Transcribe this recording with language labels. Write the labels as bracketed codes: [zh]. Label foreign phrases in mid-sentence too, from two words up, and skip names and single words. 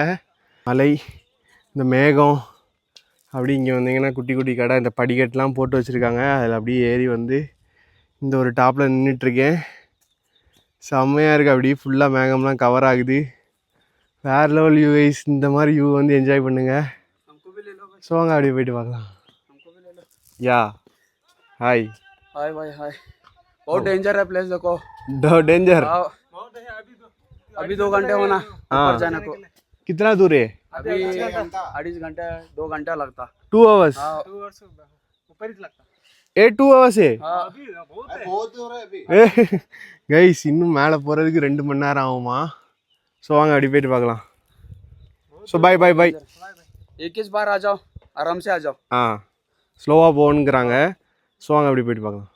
[ta] மலை, இந்த மேகம், அப்படி இங்கே வந்தீங்கன்னா குட்டி குட்டி கடை, இந்த படிக்கட்டுலாம் போட்டு வச்சுருக்காங்க. அதில் அப்படியே ஏறி வந்து இந்த ஒரு டாப்பில் நின்றுட்டுருக்கேன். செம்மையாக இருக்குது. அப்படியே ஃபுல்லாக மேகம்லாம் கவர் ஆகுது. [en] வேறு level view wise. [ta] இந்த மாதிரி வியூ வந்து என்ஜாய் பண்ணுங்கள். ஸோ வாங்க அப்படியே போயிட்டு பார்க்கலாம். யா हाय [hi] हाय भाई हाय. बहुत डेंजर है प्लेस. देखो डेंजर. अभी 2 घंटे होना ऊपर जाने को. कितना दूर है? अभी 2.5 घंटे 2 घंटा लगता. [en] 2 hours. [hi] 2 hours ऊपर ही लगता. 2 hours है. अभी बहुत दूर है अभी. [ta] கைஸ், இன்னும் மேலே போகிறதுக்கு 2 மணி நேரம் ஆகுமா? ஸோ வாங்க அப்படி போயிட்டு பார்க்கலாம். [en] so bye bye bye. [hi] 21 बार आ जाओ, आराम से आ जाओ. [ta] ஸ்லோவாக போகணுங்கிறாங்க. ஸோ வாங்க அப்படி போயிட்டு பார்க்கலாம்.